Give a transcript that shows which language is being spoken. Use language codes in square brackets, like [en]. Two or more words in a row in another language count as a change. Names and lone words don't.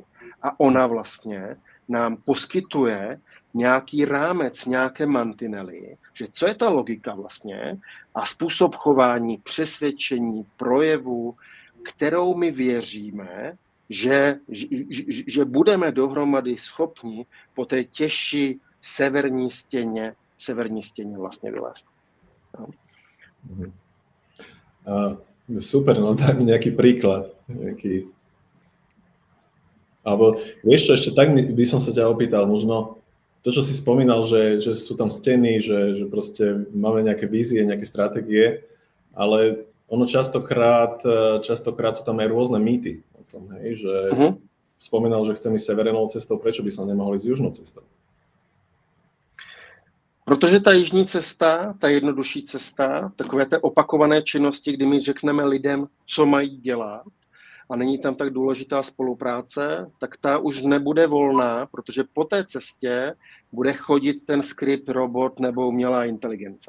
[cs] A ona vlastně nám poskytuje nějaký rámec, nějaké mantinely, že co je ta logika vlastně a způsob chování, přesvědčení, projevu, kterou my věříme, že budeme dohromady schopni po té těžší severní stěně vlastně vylézt. No. [sk] Super, no daj mi nejaký príklad. Alebo vieš čo, ešte tak by som sa ťa opýtal, možno to, čo si spomínal, že sú tam steny, že proste máme nejaké vízie, nejaké stratégie, ale ono častokrát sú tam aj rôzne mýty o tom, hej, že spomínal, že chcem ísť severnou cestou, prečo by som nemohol ísť južnou cestou? [cs] Protože ta jižní cesta, ta jednodušší cesta, takové té opakované činnosti, kdy my řekneme lidem, co mají dělat a není tam tak důležitá spolupráce, tak ta už nebude volná, protože po té cestě bude chodit ten skript, robot nebo umělá inteligence.